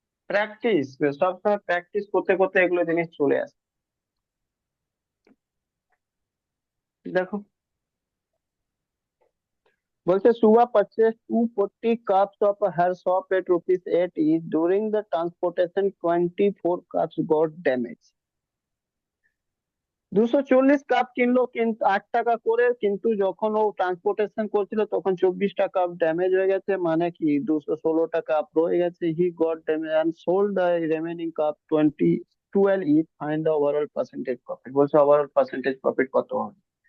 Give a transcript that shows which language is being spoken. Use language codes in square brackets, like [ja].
[bn] Practice, সবসময় practice করতে করতে এগুলো জিনিস চলে আসে। দেখো, বলছে [en] Suba purchased 240 cups of her soap at rupees 8 each. During the transportation 24 cups got damaged. [bn] 240 cup কিনলো, কিন্তু 8 টাকা করে, কিন্তু যখন ও ট্রান্সপোর্টেশন করছিল তখন 24টা কাপ ড্যামেজ হয়ে গেছে, মানে কি 216টা কাপ রয়ে গেছে। [en] He got damage and sold the remaining cup 12 each. Find the overall percentage profit. [bn] বলছে ওভারঅল পার্সেন্টেজ প্রফিট কত হবে।